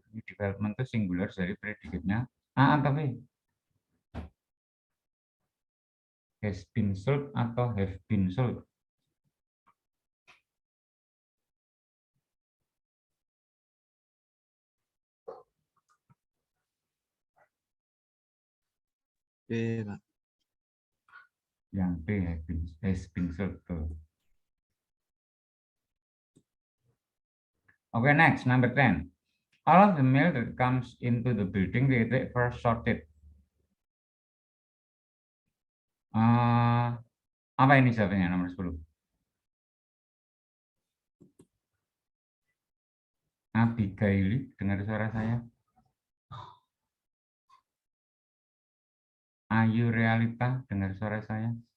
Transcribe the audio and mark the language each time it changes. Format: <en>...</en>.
<id>Development itu singular dari predikatnya A atau B?</id> <en>Has been sold</en> <id>atau</id> <en>have been sold?</en> <id>B, Pak. Yang</id> <en>B has been sold. Okay, next, number 10. All of the mail that comes into the building first sorted.</en> <id>Apa ini jawabannya nomor 10? Abigail, dengar suara saya. Ayu Realita, dengar suara saya.</id>